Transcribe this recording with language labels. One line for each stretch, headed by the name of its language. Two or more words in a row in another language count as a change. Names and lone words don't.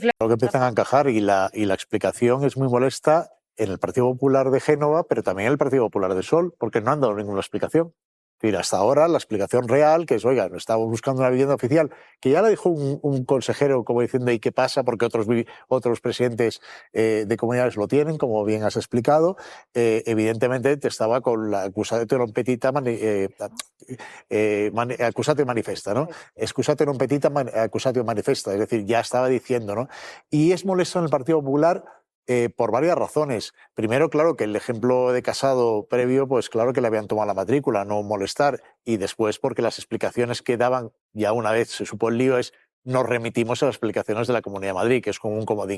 Spanish: Lo que empiezan a encajar y la explicación es muy molesta en el Partido Popular de Génova, pero también en el Partido Popular de Sol, porque no han dado ninguna explicación. Es decir, hasta ahora la explicación real, que es, oiga, estamos buscando una vivienda oficial, que ya la dijo un consejero como diciendo, ¿y qué pasa? Porque otros presidentes de comunidades lo tienen, como bien has explicado. Evidentemente te estaba con la
Latin: accusatio non petita accusatio manifesta,
Spanish: ¿no?
Latin: Excusatio non petita accusatio manifesta,
Spanish: es decir, ya estaba diciendo, ¿no? Y es molesto en el Partido Popular por varias razones. Primero, claro, que el ejemplo de Casado previo, pues claro que le habían tomado la matrícula, no molestar. Y después porque las explicaciones que daban, ya una vez se supo el lío, es nos remitimos a las explicaciones de la Comunidad de Madrid, que es como un comodín.